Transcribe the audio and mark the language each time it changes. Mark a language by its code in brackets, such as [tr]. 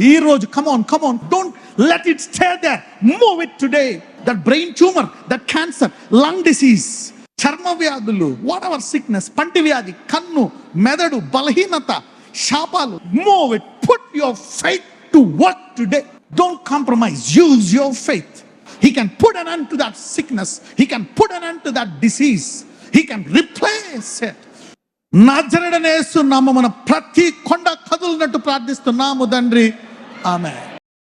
[en] ఈ రోజు come on, don't let it stay there, move it today. That brain tumour, that cancer, lung disease, [te] చర్మ వ్యాధులు, [en] whatever sickness, [te] పంటి వ్యాధి, కన్ను, మెదడు, బలహీనత, శాపాలు, [en] Move it. Put your faith to work today. Don't compromise. Use your faith. He can put an end to that sickness. He can put an end to that disease. He can replace it. [te] నజరేయుడైన యేసు నామమున ప్రతి కొండ కదులునట్టు ప్రార్థిస్తున్నాము తండ్రి. ఆమేన్.